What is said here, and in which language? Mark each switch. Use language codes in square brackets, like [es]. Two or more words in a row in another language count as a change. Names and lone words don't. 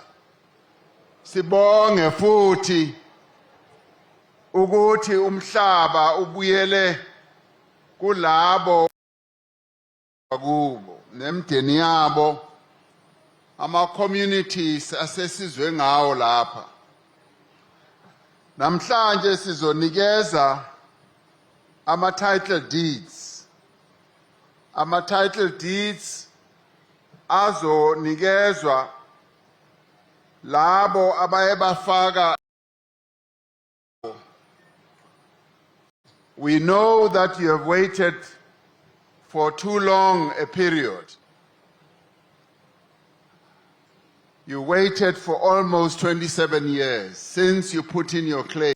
[zu] Sibonge futhi ukuthi umhlaba ubuyele kulabo kubo nemndeni yabo, ama communities asesizwe ngawo lapha. Namhlanje sizonikeza ama [en] title deeds. [zu] Ama [en] title deeds [zu] azonikezwa labo abaye bafaka. [en] We know that you have waited for too long a period. You waited for almost 27 years since you put in your claim.